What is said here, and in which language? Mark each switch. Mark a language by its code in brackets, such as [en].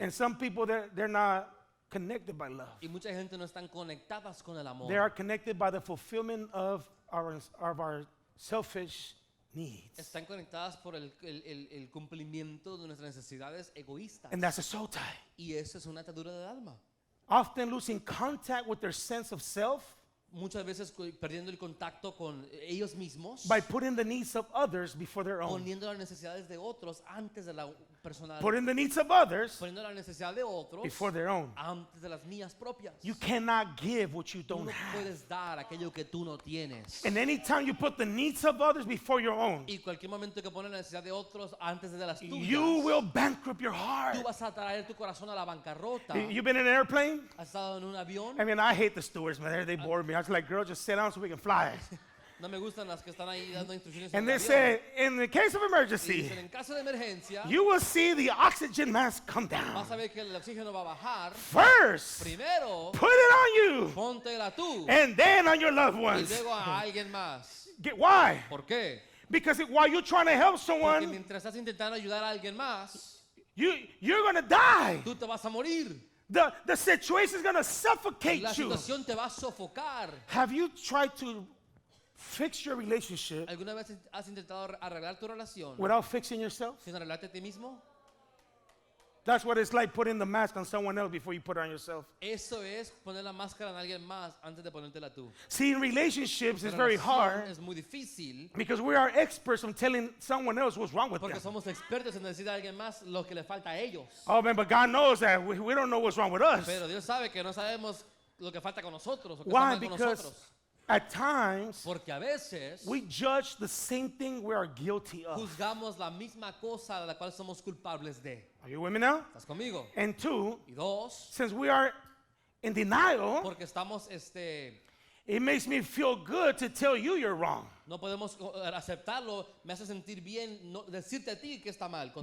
[en] And some people, they're not connected by love. [es] Y mucha gente no están conectadas con el amor. [en] They are connected by the fulfillment of our selfish needs. [es] Están conectadas por el cumplimiento de nuestras necesidades egoístas. [en] And that's a soul tie. [es] Y eso es una atadura del alma. [en] Often losing contact with their sense of self [es] Muchas veces perdiendo el contacto con ellos mismos, [en] by putting the needs of others before their own. [es] poniendo las necesidades de otros antes de la personal, [en] Putting the needs of others [es] poniendo la necesidad de otros [en] before their own. [es] antes de las mías propias. [en] You cannot give what you [es] Tú [en] don't [es] no [en] have. [es] puedes dar aquello que tú no tienes. [en] And anytime you put the needs of others before your own, [es] Y cualquier momento que pones la necesidad de otros antes de las tuyas, [en] you will bankrupt your heart. [es] tú vas a traer tu corazón a la bancarrota. [en] You've been in an airplane? [es] ¿Has estado en un avión? [en] I mean, I hate the stewards, man. They bore me. I was like, girl, just sit down so we can fly. [es] No me gustan las que están ahí dando instrucciones. [en] And [es] en [en] they [es] el avión. [en] say, in the case of [es] Y [en] emergency, [es] dicen, en caso de emergencia, [en] you will see the oxygen mask come down. [es] vas a ver que el oxígeno va a bajar. [en] First, [es] Primero, [en] put it on you, [es] póntela tú [en] and then on your loved [es] y [en] ones. [es] luego a alguien más. [en] Why? [es] ¿Por qué? [en] Because while you're trying to help [es] Porque [en] someone, [es] mientras estás intentando ayudar a alguien más, [en] you're going to die. [es] tú te vas a morir. [en] The situation is going to suffocate [es] La [en] you. [es] situación te va a sofocar. [en] Have you tried to fix your relationship [es] ¿Alguna vez has intentado arreglar tu relación [en] without fixing yourself? [es] sin arreglarte a ti mismo? [en] That's what it's like putting the mask on someone else before you put it on yourself. [es] Eso es poner la máscara en alguien más antes de ponértela tú. [en] See, in relationships, [es] La [en] it's very [es] relación [en] hard [es] es muy difícil [en] because we are experts on telling someone else what's wrong with [es] porque [en] them. [es] somos expertos en decir a alguien más lo que le falta a ellos. [en] Oh, man, but God knows that we don't know what's wrong with us. [es] Pero Dios sabe que no sabemos lo que falta con nosotros o que está [en] Why? [es] mal con [en] Because [es] nosotros. [en] at times, [es] Porque a veces [en] we judge the same thing we are guilty of. [es] juzgamos la misma cosa de la cual somos culpables de. [en] Are you with me now? [es] ¿Estás conmigo? [en] And two, [es] Y dos, [en] since we are in denial, [es] porque estamos [en] it makes me feel good to tell you you're wrong. [es] No podemos aceptarlo, me hace sentir bien decirte a ti que está mal contigo.